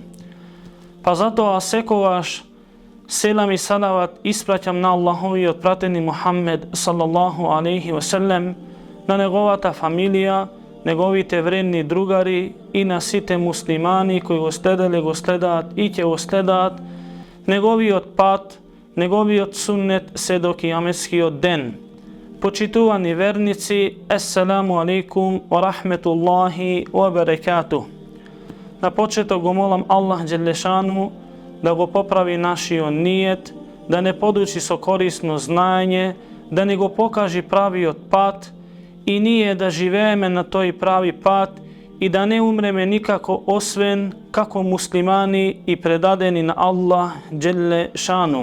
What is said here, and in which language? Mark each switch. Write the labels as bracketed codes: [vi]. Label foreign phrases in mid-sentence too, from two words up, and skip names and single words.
[mk] Па затоа секогаш селам и салават испраќам на Аллаховиот пратени Мухаммед [ar] صلى الله عليه وسلم, [mk] на неговата фамилија, неговите вредни другари и на сите муслимани кои го следаат и ќе го следаат неговиот пат, неговиот суннет се до кијаметскиот ден. Почитувани верници, [ar] السلام عليكم ورحمة الله وبركاته. [mk] На почеток го молам Аллах Джелешану да го поправи нашиот ниет, да не подучи со корисно знаење, да ни го покажи правиот пат и ние да живееме на тој прави пат и да не умреме никако освен како муслимани и предадени на Аллах [ar] جل شأنه.